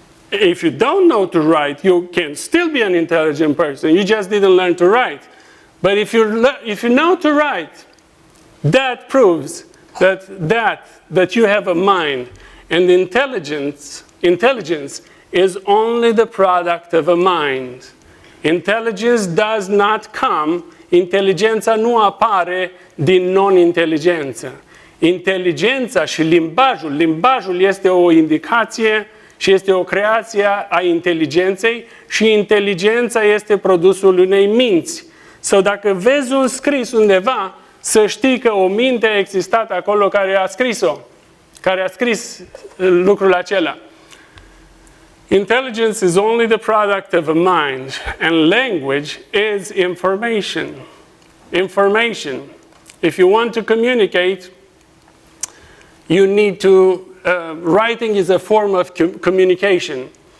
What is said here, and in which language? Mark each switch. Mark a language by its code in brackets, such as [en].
[en] If you don't know to write, you can still be an intelligent person. You just didn't learn to write. But if you know to write, that proves that you have a mind. And intelligence is only the product of a mind. Intelligence does not come, [ro] inteligența nu apare din non-inteligență. Inteligența și limbajul este o indicație și este o creație a inteligenței și inteligența este produsul unei minți. Sau dacă vezi un scris undeva, să știi că o minte a existat acolo care a scris-o, care a scris lucrul acela. [en] Intelligence is only the product of a mind, and language is information. Information. If you want to communicate, you need to, writing is a form of communication.